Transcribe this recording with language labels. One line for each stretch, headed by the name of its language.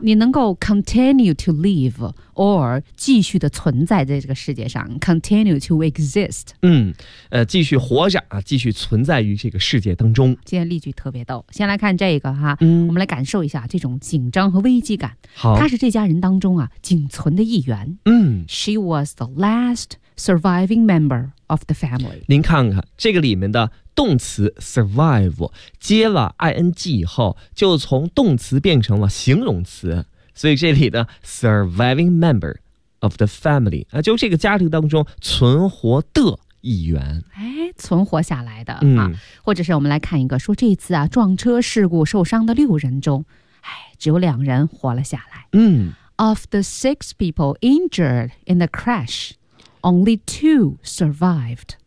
Chinese: 你能够
English: continue to live or
Chinese: 继续的存在在这个世界上，
English: continue to exist。
Chinese: 继续活着啊，继续存在于这个世界当中。今天例句特别逗，先来看这个哈。我们来感受一下这种紧张和危机感。好，他是这家人当中啊仅存的一员。
English: She was the last surviving member of the family。
Chinese: 您看看这个里面的动词 survive 接了 ing 以后就从动词变成了形容词，所以这里的
English: surviving member of the family
Chinese: 就这个家庭当中存活的一员，存活下来的。或者是我们来看一个说这次啊撞车事故受伤的六人中只有两人活了下来。
English: Of the six people injured in the crash, only two survived.